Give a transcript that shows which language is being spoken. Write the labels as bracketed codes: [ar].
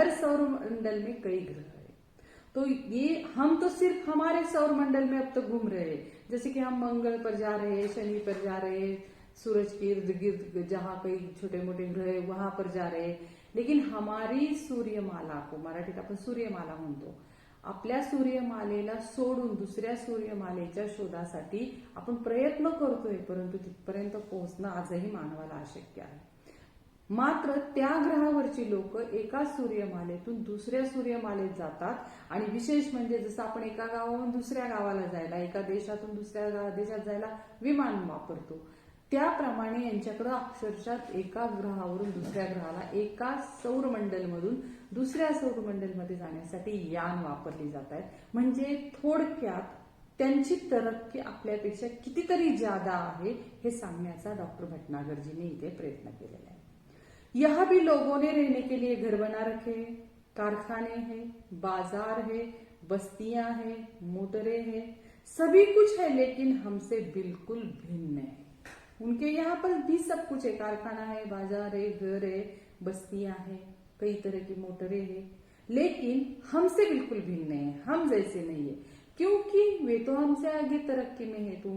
[hi] हर सौर मंडल में कई ग्रह है। तो ये हम तो सिर्फ हमारे सौर मंडल में अब तक घूम रहे हैं, जैसे कि हम मंगल पर जा रहे हैं, शनि पर जा रहे हैं, सूरज के इर्द गिर्द जहां कई छोटे मोठे ग्रह है वहां पर जा रहे हैं। लेकिन हमारी सूर्यमाला को, [mr] मराठीत आपण सूर्यमाला म्हणतो, आपल्या सूर्यमालेला सोडून दुसऱ्या सूर्यमालेच्या शोधासाठी आपण प्रयत्न करतोय, परंतु तिथपर्यंत पोहोचणं आजही मानवाला अशक्य आहे। मात्र त्या ग्रहावरची लोक एका सूर्यमालेतून दुसऱ्या सूर्यमालेत जातात आणि विशेष म्हणजे जसं आपण एका गावाहून दुसऱ्या गावाला जायला, एका देशातून दुसऱ्या देशात जायला विमान वापरतो, त्याप्रमाणे यांच्याकडे अक्षरशः एका ग्रहावरून दुसऱ्या ग्रहाला, एका सौरमंडलमधून दुसऱ्या सौरमंडलमध्ये जाण्यासाठी यान वापरली जात आहेत। म्हणजे थोडक्यात त्यांची तरक्की आपल्यापेक्षा कितीतरी ज्यादा आहे हे सांगण्याचा डॉक्टर भटनागर जी ने इथे प्रयत्न केलेला आहे। [hi] यहाँ भी लोगों ने रहने के लिए घर बना रखे हैं, कारखाने हैं, बाजार है, बस्तियां हैं, मोटरें हैं, सभी कुछ है, लेकिन हमसे बिल्कुल भिन्न है। उनके यहाँ पर भी सब कुछ है, कारखाना है, बाजार है, घर है, बस्तियां हैं, कई तरह की मोटरें हैं, लेकिन हमसे बिल्कुल भिन्न है, हम जैसे नहीं है, क्योंकि वे तो हमसे आगे तरक्की में है।